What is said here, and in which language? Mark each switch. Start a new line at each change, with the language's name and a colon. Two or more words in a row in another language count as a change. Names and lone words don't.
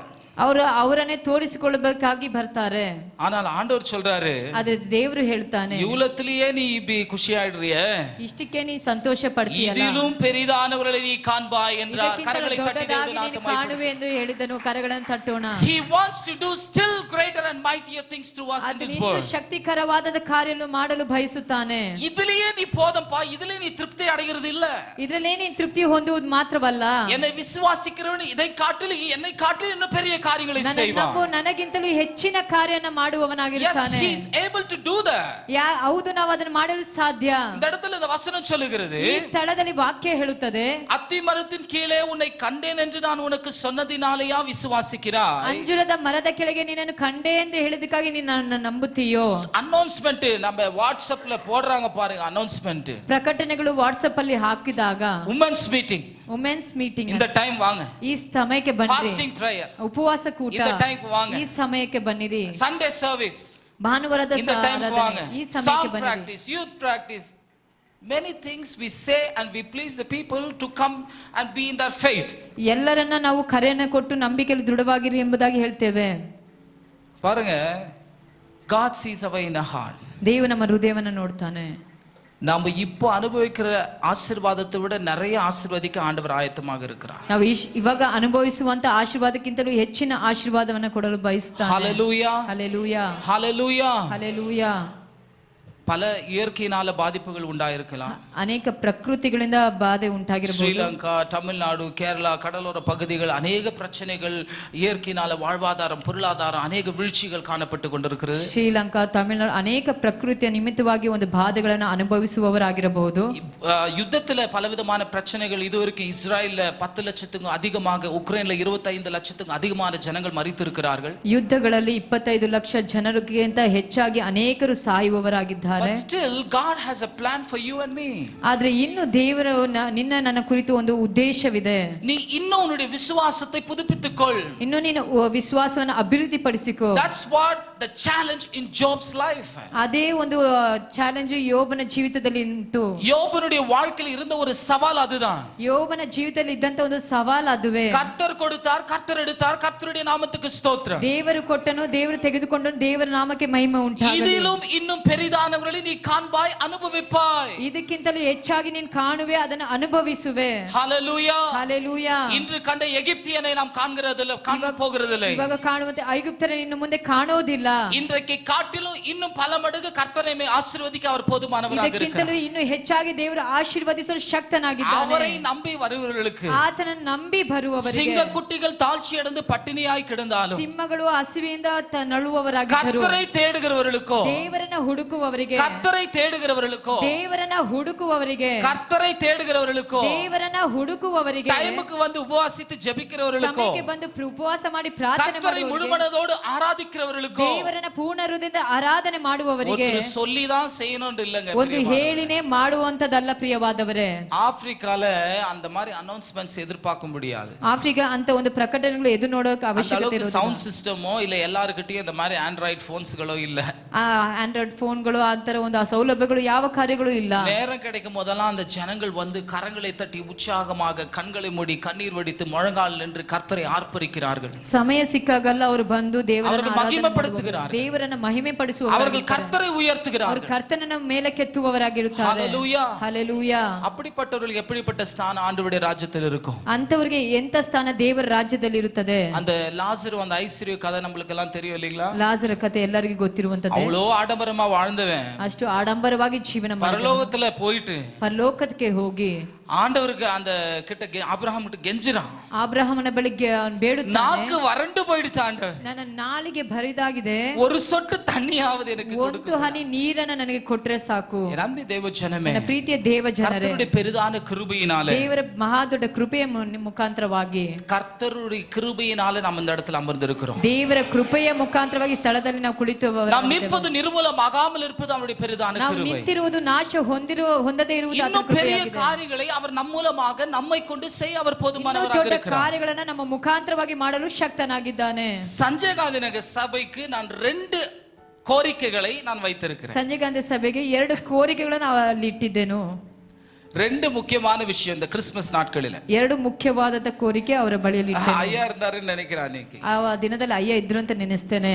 Kannada: ಅವರು ಅವರನ್ನೇ ತೋರಿಸಿಕೊಳ್ಳಬೇಕಾಗಿ ಬರ್ತಾರೆ.
Tamil: ஆனால் ஆண்டவர் சொல்றாரு,
Kannada: ಆದ್ರೆ ದೇವರು ಹೇಳ್ತಾನೆ,
Tamil: இவ்வளத்திலேயே நீ இப்படி ಖುಷಿ ஆயிடுறியே,
Kannada: ಇಷ್ಟಕ್ಕೆ ನೀ ಸಂತೋಷ ಪಡ್ತೀಯಲ್ಲ,
Tamil: இதிலும் பெரிதானவர்களை நீ காண்பாய் என்றார்.
Kannada: ಇದಕ್ಕಿಂತಲೂ
Tamil: கரங்களை தட்டி
Kannada: ದೊಡ್ಡದಾಗಿ
Tamil: தேவனுடைய
Kannada: ನೀನು
Tamil: நாமத்தை
Kannada: ಕಾಣುವೆ ಎಂದು ಹೇಳಿದನು. ಕರಗಳನ್ನು ತಟ್ಟೋಣ.
English: He wants to do still greater and mightier things through us in
Kannada: ಅದು
English: this
Kannada: ನಿನ್ನ
English: world.
Kannada: ಶಕ್ತಿಕರವಾದ ಕಾರ್ಯವನ್ನು ಮಾಡಲು ಬಯಸುತ್ತಾನೆ.
Tamil: இதிலேயே நீ போதம்பா, இதிலே நீ திருப்தி அடைகிறது இல்ல.
Kannada: ಇದರಲ್ಲೇ ನೀನು ತೃಪ್ತಿ ಹೊಂದುವುದು ಮಾತ್ರವಲ್ಲ,
Tamil: என்னை விசுவாசிக்கிறவன் இதை காட்டிலும் என்னை காட்டிலும் இன்னும் பெரிய காரியங்களை
Kannada: ನನ್ನ
Tamil: செய்வான்.
Kannada: ನಂಬು ನನಗಿಂತಲೂ ಹೆಚ್ಚಿನ ಕಾರ್ಯನ
English: Yes,
Kannada: ಮಾಡುವವನಾಗಿರುತ್ತಾನೆ.
English: he is able to do that.
Kannada: ಹೌದು, ನಾವು ಅದನ್ನು ಮಾಡಲು ಸಾಧ್ಯ.
Tamil: இந்த இடத்துல இந்த வசனம் சொல்லுகிறது,
Kannada: ಈ ಸ್ಥಳದಲ್ಲಿ ವಾಕ್ಯ ಹೇಳುತ್ತದೆ,
Tamil: அத்தி மரத்தின் கீழே உன்னை கண்டேன் என்று நான் உனக்கு சொன்னதினாலேயா விசுவாசிக்கிறாய்.
Kannada: ಅಂಜುರದ ಮರದ ಕೆಳಗೆ ನಿನ್ನನ್ನು ಕಂಡೆ ಎಂದು ಹೇಳಿದಕ್ಕಾಗಿ ನೀನು ನನ್ನ ನಂಬುತ್ತೀಯೋ.
Tamil: அனௌன்ஸ்மெண்ட் நம்ம வாட்ஸ்அப்ல போடுறாங்க பாருங்க, அனௌன்ஸ்மெண்ட்.
Kannada: ಪ್ರಕಟಣೆಗಳು ವಾಟ್ಸ್ಆಪ್ ಅಲ್ಲಿ ಹಾಕಿದಾಗ
English: women's meeting, women's meeting,
Tamil: இந்த டைம் வாங்க.
Kannada: ಈ ಸಮಯಕ್ಕೆ ಬನ್ನಿರಿ.
English: fasting prayer,
Kannada: ಉಪವಾಸ ಕೂಟ,
Tamil: இந்த டைம் வாங்க.
Kannada: ಈ ಸಮಯಕ್ಕೆ ಬನ್ನಿರಿ.
English: Sunday service,
Kannada: ಭಾನುವಾರದ
Tamil: இந்த டைம் வாங்க.
Kannada: ಈ ಸಮಯಕ್ಕೆ
English: Song
Kannada: ಬನ್ನಿರಿ.
English: practice, youth practice, many things we say and we please the people to come and be in their faith.
Kannada: ಎಲ್ಲರನ್ನ ನಾವು ಕರೆಯನ್ನು ಕೊಟ್ಟು ನಂಬಿಕೆಯಲ್ಲಿ ದೃಢವಾಗಿರಿ ಎಂಬುದಾಗಿ ಹೇಳ್ತೇವೆ.
Tamil: பாருங்க,
English: God sees our inner heart.
Kannada: ದೇವರು ನಮ್ಮ ಹೃದಯವನ್ನು ನೋಡ್ತಾನೆ.
Tamil: நாம இப்போ அனுபவிக்கிற ஆசீர்வாதத்தை விட நிறைய ஆசீர்வதிக்க ஆண்டவர் ஆயத்தமாக இருக்கிறார்.
Kannada: ನಾವು ಇವಾಗ ಅನುಭವಿಸುವಂತ ಆಶೀರ್ವಾದಕ್ಕಿಂತಲೂ ಹೆಚ್ಚಿನ ಆಶೀರ್ವಾದವನ್ನು ಕೊಡಲು ಬಯಸುತ್ತಾನೆ.
Tamil: ஹalleluya,
Kannada: ಹಲ್ಲೆಲೂಯಾ,
Tamil: ஹalleluya.
Kannada: ಹಲ್ಲೆಲೂಯಾ.
Tamil: பல இயற்கையினால பாதிப்புகள் உண்டாயிருக்கலாம்.
Kannada: ಅನೇಕ ಪ್ರಕೃತಿಗಳಿಂದ ಬಾಧೆ ಉಂಟಾಗಿರಬಹುದು.
Tamil: ஸ்ரீலங்கா, தமிழ்நாடு, கேரளா கடலோர பகுதிகள் அநேக பிரச்சனைகள், இயற்கையினால வாழ்வாதாரம், பொருளாதாரம் அநேக வீழ்ச்சிகள் காணப்பட்டு கொண்டிருக்கிறது.
Kannada: ಶ್ರೀಲಂಕಾ, ತಮಿಳುನಾಡು ಅನೇಕ ಪ್ರಕೃತಿಯ ನಿಮಿತ್ತವಾಗಿ ಒಂದು ಬಾಧೆಗಳನ್ನು ಅನುಭವಿಸುವವರಾಗಿರಬಹುದು.
Tamil: யுத்தத்துல பலவிதமான பிரச்சனைகள். இதுவரைக்கும் இஸ்ராயல்ல 10 லட்சத்துக்கும் அதிகமாக, உக்ரைன்ல 25 லட்சத்துக்கும் அதிகமான ஜனங்கள் மரித்திருக்கிறார்கள்.
Kannada: ಯುದ್ಧಗಳಲ್ಲಿ 25 ಲಕ್ಷ ಜನರಿಗಿಂತ ಹೆಚ್ಚಾಗಿ ಅನೇಕರು ಸಾಯುವವರಾಗಿದ್ದಾರೆ.
English: But still God has a plan for you and me.
Kannada: ಆದ್ರೆ ಇನ್ನು ದೇವರು ನಿನ್ನ ನನ್ನ ಕುರಿತು ಒಂದು ಉದ್ದೇಶವಿದೆ.
Tamil: நீ இன்னும் உன்னுடைய விசுவாசத்தை புதுப்பித்துக்கொள்.
Kannada: ಇನ್ನು ನೀನು ವಿಶ್ವಾಸವನ್ನು ಅಭಿವೃದ್ಧಿಪಡಿಸಿಕೋ.
English: That's what the challenge in Job's life.
Kannada: ಅದೇ ಒಂದು ಚಾಲೆಂಜ್ ಯೋಬನ ಜೀವಿತದಲ್ಲಿ ಇತ್ತು.
Tamil: யோபனுடைய வாழ்க்கையில் இருந்த ஒரு சவால் அதுதான்.
Kannada: ಯೋಬನ ಜೀವಿತದಲ್ಲಿ ಇದ್ದಂತ ಒಂದು ಸವಾಲು ಅದುವೇ.
Tamil: கர்த்தர் கொடுத்தார், கர்த்தர் எடுத்தார், கர்த்தருடைய நாமத்துக்கு ஸ்தோத்திரம்.
Kannada: ದೇವರು ಕೊಟ್ಟನು, ದೇವರು ತೆಗೆದುಕೊಂಡನು, ದೇವರ ನಾಮಕ್ಕೆ ಮಹಿಮೆ ಉಂಟಾಗಲಿ.
Tamil: இதிலும் இன்னும் பெரிதானவர்களை நீ காண்பாய், அனுபவிப்பாய்.
Kannada: ಇದಕ್ಕಿಂತಲೂ ಹೆಚ್ಚಾಗಿ ನೀನು ಕಾಣುವೆ, ಅದನ್ನು ಅನುಭವಿಸುವೆ.
Tamil: ஹalleluya,
Kannada: ಹಲ್ಲೆಲೂಯಾ.
Tamil: இன்று கண்ட எகிப்தியனை நாம் காண்கிறதில்லை, காண போகிறதில்லை.
Kannada: ಇವಾಗ ಕಾಣುವಂತೆ ಐಗುಪ್ತರನ್ನು ಇನ್ನು ಮುಂದೆ ಕಾಣೋದಿಲ್ಲ.
Tamil: இன்றைக்கு காட்டிலும் இன்னும் பல மடங்கு கர்த்தரை ஆசீர்வதிக்க அவர் போதுமானவராக
Kannada: ಇದಕ್ಕಿಂತಲೂ
Tamil: இருக்கிறார்.
Kannada: ಇನ್ನು ಹೆಚ್ಚಾಗಿ ದೇವರು ಆಶೀರ್ವದಿಸಲು ಶಕ್ತನಾಗಿದ್ದಾನೆ.
Tamil: அவரை நம்பி வருகிறவர்களுக்கு,
Kannada: ಆತನನ್ನು ನಂಬಿ ಬರುವವರಿಗೆ,
Tamil: சிங்க குட்டிகள் தாழ்ச்சி அடைந்து பட்டினியாய் கிடந்தாலும்,
Kannada: ಸಿಂಹಗಳು ಹಸಿವೆಯಿಂದ ನಳುವವರಾಗಿದ್ದರು,
Tamil: கர்த்தரை தேடுகிறவர்களுக்கோ,
Kannada: ದೇವರನ್ನ ಹುಡುಕುವವರಿಗೆ,
Tamil: கர்த்தரை தேடுகிறவர்களுக்கோ,
Kannada: ದೇವರನ್ನ ಹುಡುಕುವವರಿಗೆ,
Tamil: கர்த்தரை தேடுகிறவர்களுக்கோ,
Kannada: ದೇವರನ್ನ ಹುಡುಕುವವರಿಗೆ,
Tamil: டைமுக்கு வந்து உபவாசித்து ஜெபிக்கிறவர்களுக்கோ,
Kannada: ಸಮಯಕ್ಕೆ ಬಂದು ಉಪವಾಸ ಮಾಡಿ ಪ್ರಾರ್ಥನೆ
Tamil: கர்த்தரை
Kannada: ಮಾಡುವವರಿಗೆ,
Tamil: முழுமனதோடு ஆராதிக்கிறவர்களுக்கோ,
Kannada: ದೇವರನ್ನ ಪೂರ್ಣ ಹೃದಯದಿಂದ ಆರಾಧನೆ ಮಾಡುವವರಿಗೆ
Tamil: ஒருத்தர் சொல்லிதான் செய்யணும் இல்லங்க.
Kannada: ಒಂದು ಹೇಳಿನೇ ಮಾಡುವಂತದಲ್ಲ ಪ್ರಿಯವಾದವರೇ.
Tamil: ஆப்பிரிக்கால அந்த மாதிரி அனௌன்ஸ்மெண்ட்ஸ் எதிர்பார்க்க முடியாது.
Kannada: ಆಫ್ರಿಕಾ ಅಂತ ಒಂದು ಪ್ರಕಟಣೆಗಳು ಎದು ನೋಡೋಕೆ ಅವಶ್ಯಕತೆ ಇರೋದಿಲ್ಲ.
English: sound system
Tamil: இல்ல எல்லார்கிட்டயும் இந்த மாதிரி
English: Android phones
Tamil: இல்ல.
English: Android phones
Kannada: ಆ ತರ ಒಂದು ಸೌಲಭ್ಯಗಳು ಯಾವ ಕಾರ್ಯಗಳು ಇಲ್ಲ.
Tamil: நேரம் கிடைக்கும் போதெல்லாம் அந்த ஜனங்கள் வந்து கரங்களை தட்டி உற்சாகமாக கண்களை மூடி கண்ணீர் வடித்து முழங்கால் நின்று கர்த்தரை ஆர்ப்பரிக்கிறார்கள்.
Kannada: ಸಮಯ ಸಿಕ್ಕಾಗಲ್ಲ ಅವರು ಬಂದು
Tamil: அவர்கள் மகிமைப்படுத்துகிறார்கள்,
Kannada: ದೇವರನ್ನ ಮಹಿಮೆ ಪಡಿಸುವವರು,
Tamil: அவர்கள் கர்த்தரை
Kannada: ಅವರು
Tamil: உயர்த்துகிறார்கள்.
Kannada: ಕರ್ತನನ್ನ ಮೇಲಕ್ಕೆತ್ತುವವರಾಗಿರುತ್ತಾರೆ.
Tamil: ஹalleluya,
Kannada: ಹಲ್ಲೆಲೂಯಾ.
Tamil: அப்படிப்பட்டவர்களுக்கு எப்படிப்பட்ட ஸ்தானம் ஆண்டவருடைய ராஜ்யத்தில் இருக்கும்?
Kannada: ಅಂತವರಿಗೆ ಎಂತ ಸ್ಥಾನ ದೇವರ ರಾಜ್ಯದಲ್ಲಿ ಇರುತ್ತದೆ.
Tamil: அந்த லாசரு அந்த ஐஸ்வர்ய கதை நம்மளுக்கு எல்லாம் தெரியும் இல்லீங்களா?
Kannada: ಲಾಜರ ಕಥೆ ಎಲ್ಲರಿಗೂ ಗೊತ್ತಿರುವಂತದ್ದೇ.
Tamil: அவ்வளோ ஆடம்பரமா வாழ்ந்தவன்
Kannada: ಅಷ್ಟು ಆಡಂಬರವಾಗಿ ಜೀವನ ಮಾಡಿದ,
Tamil: பரலோகத்துல போயிட்டு
Kannada: ಪರಲೋಕಕ್ಕೆ ಹೋಗಿ
Tamil: ஆண்டவருக்கு அந்த கிட்ட ஆபிரகாம் கிட்ட கெஞ்சுறான்.
Kannada: ಅಬ್ರಹಾಮನ ಬಳಿಗೆ ಅವನು ಬೇಡುತ್ತಾನೆ,
Tamil: நாக்கு வறண்டு போயிடுச்சு ஆண்டவர்,
Kannada: ನನ್ನ ನಾಲಿಗೆ ಬರಿದಾಗಿದೆ,
Tamil: ஒரு சொட்டு தண்ணியாவது எனக்கு
Kannada: ಒಂದು ಹನಿ ನೀರನ್ನ ನನಗೆ ಕೊಟ್ರೆ ಸಾಕು.
Tamil: நம்பி தேவ ஜனமே,
Kannada: ನನ್ನ ಪ್ರೀತಿಯ ದೇವ ಜನರೇ,
Tamil: கர்த்தருடைய பெரிதான கிருபையினாலே,
Kannada: ದೇವರ ಮಹಾ ದೊಡ್ಡ ಕೃಪೆಯ ಮುಖಾಂತರವಾಗಿ,
Tamil: கர்த்தருடைய கிருபையினாலே நாம் இந்த இடத்துல அமர்ந்திருக்கிறோம்.
Kannada: ದೇವರ ಕೃಪೆಯ ಮುಖಾಂತರವಾಗಿ ಸ್ಥಳದಲ್ಲಿ ನಾವು ಕುಳಿತು
Tamil: நாம் நிற்பது நிர்மூலமாகாமல் இருப்பது அவருடைய பெரிதான
Kannada: ನಾವು
Tamil: கிருபை.
Kannada: ನಿಂತಿರುವುದು ನಾಶ ಹೊಂದದೇ ಇರುವುದು ಅದರ
Tamil: இன்னும் பெரிய
Kannada: ಕೃಪೆಯಾಗಿದೆ.
Tamil: காரியங்களை அவர் நம் மூலமாக நம்மை கொண்டு செய்ய அவர்
Kannada: ಇನ್ನೂ
Tamil: போதுமானவராக
Kannada: ದೊಡ್ಡ
Tamil: இருக்கிறார்.
Kannada: ಕಾರ್ಯಗಳನ್ನ ನಮ್ಮ ಮುಖಾಂತರವಾಗಿ ಮಾಡಲು ಶಕ್ತನಾಗಿದ್ದಾನೆ.
Tamil: சஞ்சய் காந்தி நகர் சபைக்கு நான் 2 கோரிக்கைகளை நான் வைத்திருக்கிறேன்.
Kannada: ಸಂಜಯ್ ಗಾಂಧಿ ಸಭೆಗೆ 2 ಕೋರಿಕೆಗಳನ್ನು ಅಲ್ಲಿ ಇಟ್ಟಿದ್ದೇನು.
Tamil: 2 முக்கியமான விஷயம் இந்த கிறிஸ்மஸ் நாட்களில.
Kannada: 2 ಮುಖ್ಯವಾದ ಕೋರಿಕೆ ಅವರ ಬಳಿಯಲ್ಲಿ ಇಟ್ಟೇನೆ.
Tamil: ஐயா இருந்தாருன்னு நினைக்கிறேன் அன்னைக்கு.
Kannada: ಆ ದಿನದಲ್ಲಿ ಅಯ್ಯ ಇದ್ರು ಅಂತ ನೆನೆಸ್ತೇನೆ.